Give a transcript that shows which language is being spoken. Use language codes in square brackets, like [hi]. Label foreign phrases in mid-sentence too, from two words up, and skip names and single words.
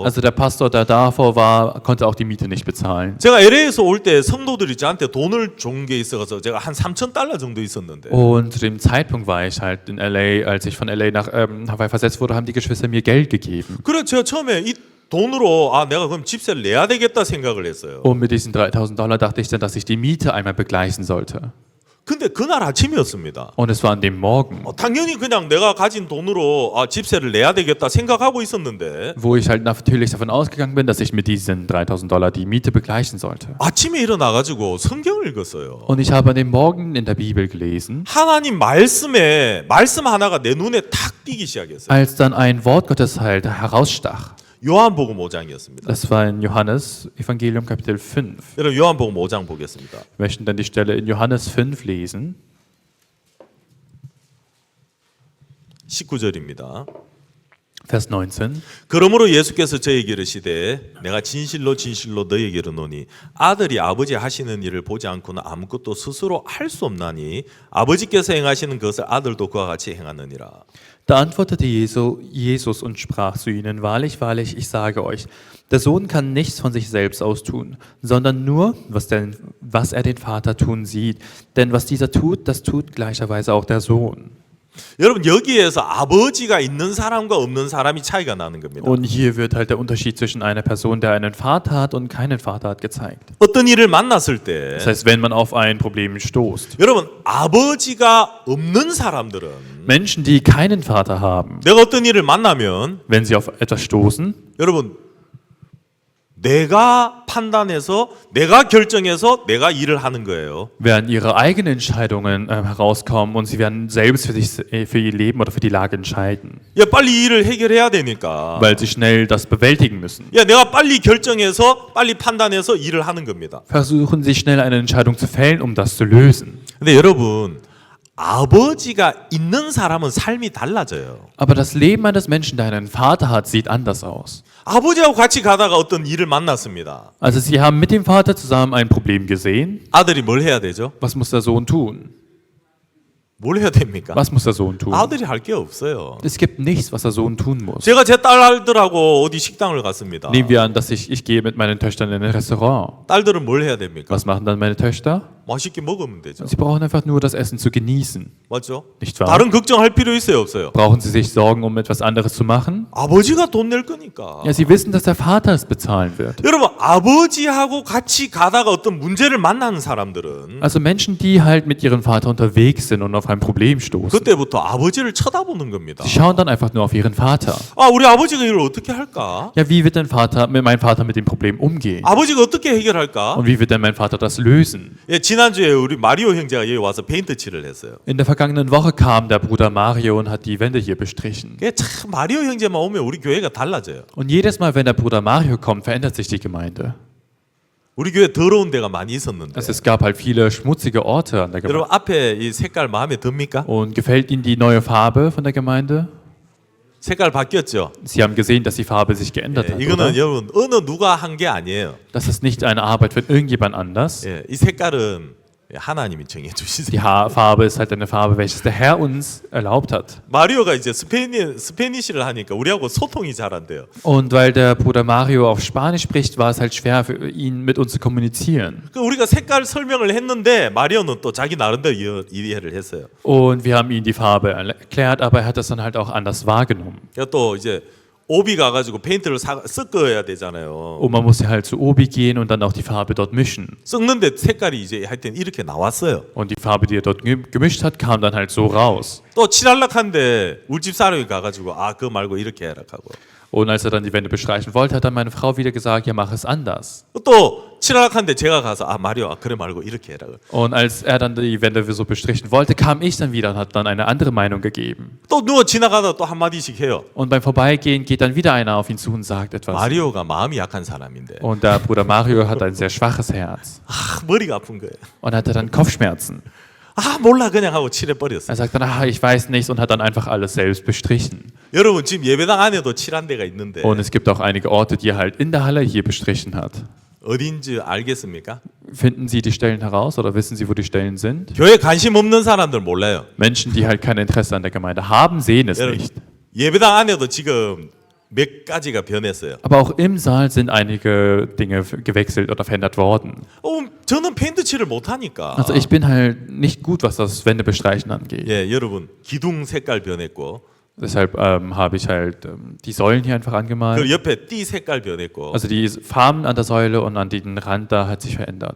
[de] Also der Pastor, der davor war, konnte auch die Miete nicht bezahlen. [ko] 제가 LA에서 올 때 성도들이 저한테 돈을 준 게 있어서 제가 한 3,000달러 정도 있었는데 [de] Und zu dem Zeitpunkt war ich halt in LA, als ich von LA nach Hawaii versetzt wurde, haben die Geschwister mir Geld gegeben. [ko] 그래 제가 처음에 이 돈으로 내가 그럼 집세를 내야 되겠다 생각을 했어요. [de] Und mit diesen $3.000 dachte ich dann, dass ich die Miete einmal begleichen sollte. [ko] 근데 그날 아침이었습니다. [de] Und es war an dem Morgen, [ko] 당연히 그냥 내가 가진 돈으로 집세를 내야 되겠다 생각하고 있었는데 [de] wo ich halt natürlich davon ausgegangen bin, dass ich mit diesen $3.000 die Miete begleichen sollte. [ko] 아침에 일어나가지고 성경을 읽었어요. [de] Und ich habe an dem Morgen in der Bibel gelesen, [ko] 하나님 말씀에 말씀 하나가 내 눈에 탁 띄기 시작했어요. [de] als dann ein Wort Gottes halt herausstach. [ko] 요한복음 5장이었습니다. [de] Das war in Johannes Evangelium Kapitel 5. [ko] 여러분 요한복음 5장 보겠습니다. [de] Wir möchten dann die Stelle in Johannes 5 lesen. [ko] 19절입니다. [de] Vers 19. [ko] 그러므로 예수께서 저에게 이르시되 내가 진실로 진실로 너희에게 이르노니 아들이 아버지 하시는 일을 보지 않고는 아무것도 스스로 할 수 없나니 아버지께서 행하시는 것을 아들도 그와 같이 행하느니라. [de] Da antwortete Jesus und sprach zu ihnen, wahrlich, wahrlich, ich sage euch, der Sohn kann nichts von sich selbst aus tun, sondern nur, was er den Vater tun sieht. Denn was dieser tut, das tut gleicherweise auch der Sohn. [ko] 여러분 여기에서 아버지가 있는 사람과 없는 사람이 차이가 나는 겁니다. [de] Und hier wird halt der Unterschied zwischen einer Person, der einen Vater hat und keinen Vater hat, gezeigt. [ko] 어떤 일을 만났을 때 [de] Das heißt, wenn man auf ein Problem stoßt. [ko] 여러분 아버지가 없는 사람들은 [de] Menschen, die keinen Vater haben, [ko] 내가 어떤 일을 만나면 [de] wenn sie auf etwas stoßen, [ko] 여러분 내가 판단해서 내가 결정해서 내가 일을 하는 거예요. [de] werden ihre eigenen Entscheidungen herauskommen und sie werden selbst für ihr Leben oder für die Lage entscheiden, [ko] 야 빨리 일을 해결해야 되니까. [de] weil sie schnell das bewältigen müssen. [ko] 야 내가 빨리 결정해서 빨리 판단해서 일을 하는 겁니다. [de] Versuchen sie schnell eine Entscheidung zu fällen, um das zu lösen. [ko] 근데 여러분 아버지가 있는 사람은 삶이 달라져요. [de] Aber das Leben eines Menschen, der einen Vater hat, sieht anders aus. [ko] 아버지하고 같이 가다가 어떤 일을 만났습니다. [de] Also sie haben mit dem Vater zusammen ein Problem gesehen. [ko] 아들이 뭘 해야 되죠? [de] Was muss der Sohn tun? [ko] 뭘 해야 됩니까? [de] Was muss der Sohn tun? [ko] 아들이 할 게 없어요. [de] Es gibt nichts, was der Sohn tun muss. [ko] 제가 제 딸들하고 어디 식당을 갔습니다. [de] Nehmen wir an, dass ich gehe mit meinen Töchtern in ein Restaurant. [ko] 딸들은 뭘 해야 됩니까? [de] Was machen dann meine Töchter? [ko] 맛있게 먹으면 되죠. [de] Sie brauchen einfach nur das Essen zu genießen. [ko] 맞죠? [de] Nicht wahr? [ko] 다른 걱정할 필요 있어요, 없어요? [de] Brauchen sie sich Sorgen, um etwas anderes zu machen? [ko] 아버지가 돈 낼 거니까. [de] Ja, sie wissen, dass der Vater es bezahlen wird. [ko] 여러분 아버지하고 같이 가다가 어떤 문제를 만나는 사람들은 [de] Also Menschen, die halt mit ihrem Vater unterwegs sind und auf ein Problem stoßen. [ko] 그때부터 아버지를 쳐다보는 겁니다. [de] Sie schauen dann einfach nur auf ihren Vater. [ko] 우리 아버지가 이걸 어떻게 할까? [de] Ja, wie wird denn mein Vater mit dem Problem umgehen? [ko] 아버지가 어떻게 해결할까? [de] Und wie wird denn mein Vater das lösen? [ko] 예, 지난주에 우리 마리오 형제가 여기 와서 페인트 칠을 했어요. [de] In der vergangenen Woche kam der Bruder Mario und hat die Wände hier bestrichen. [ko] 예, 참 마리오 형제만 오면 우리 교회가 달라져요. [de] Und jedes Mal, wenn der Bruder Mario kommt, verändert sich die Gemeinde. [ko] 우리 교회 더러운 데가 많이 있었는데. [de] Also es gab halt viele schmutzige Orte an der Gemeinde. [ko] 여러분 앞에 이 색깔 마음에 듭니까? [de] Und gefällt Ihnen die neue Farbe von der Gemeinde? [ko] 색깔 바뀌었죠. [de] Sie haben gesehen, dass die Farbe sich geändert [ko] 예, [de] hat, [ko] 이거는 [de] oder? [ko] 여러분 어느 누가 한 게 아니에요. [de] Das ist nicht eine Arbeit von irgendjemand anders. [ko] 예, 이 색깔은 하나님이 정해 주시세요. [de] Die Farbe ist halt eine Farbe, welches der Herr uns erlaubt hat. [ko] 마리오가 이제 스페니시를 하니까 우리하고 소통이 잘 안 돼요. [de] Und weil der Bruder Mario auf Spanisch spricht, war es halt schwer für ihn, mit uns zu kommunizieren. [ko] 그 우리가 색깔 설명을 했는데 마리오는 또 자기 나름대로 이해를 했어요. [de] Und wir haben ihm die Farbe erklärt, aber er hat das dann halt auch anders wahrgenommen. [ko] 또 이제 오비 가가지고 페인트를 섞어야 되잖아요. [de] Und man musste halt zu Obi gehen und dann auch die Farbe dort mischen. [ko] 섞는데 색깔이 이제 하여튼 이렇게 나왔어요. [de] Und die Farbe, die er dort gemischt hat, kam dann halt so raus. [ko] 또 칠하려는데 우리 집 사람이 가가지고 그거 말고 이렇게 해라 하고. [de] Und als er dann die Wände bestreichen wollte, hat dann meine Frau wieder gesagt, ja, mach es anders. [ko] 또 칠하려는데 제가 가서 마리오 그래 말고 이렇게 해라. [de] Und als er dann die Wände so bestrichen wollte, kam ich dann wieder und hat dann eine andere Meinung gegeben. [ko] 또 누워 지나가다 또 한마디씩 해요. [de] Und beim Vorbeigehen geht dann wieder einer auf ihn zu und sagt etwas. [ko] 마리오가 마음이 약한 사람인데. [de] Und der Bruder Mario hat ein sehr schwaches Herz. [ko] 머리가 아픈 거예요. [de] Und hatte dann Kopfschmerzen. [ko] 아 몰라 그냥 하고 칠해버렸어요. [de] Er sagt dann, ich weiß nichts und hat dann einfach alles selbst bestrichen. [ko] 여러분 지금 예배당 안에도 칠한 데가 있는데 [de] Und es gibt auch einige Orte, die er halt in der Halle hier bestrichen hat. [ko] 어딘지 알겠습니까? [de] Finden Sie die Stellen heraus oder wissen Sie, wo die Stellen sind? [ko] 교회 관심 없는 사람들 몰라요. [de] Menschen, die halt kein Interesse an der Gemeinde haben, sehen es [ko] 여러분, [de] nicht. [ko] 예배당 안에도 지금 몇 가지가 변했어요. [de] Aber auch im Saal sind einige Dinge gewechselt oder verändert worden. [ko] 저는 페인트 칠을 못 하니까. [de] Also ich bin halt nicht gut, was das Wände-Bestreichen angeht. [ko] 예, 여러분 기둥 색깔 변했고, [de] Deshalb habe ich halt die Säulen hier einfach [ko] 그 [de] angemalt. [ko] 옆에 띠 색깔 변했고, [de] Also die Farben an der Säule und an den Rand da hat sich verändert.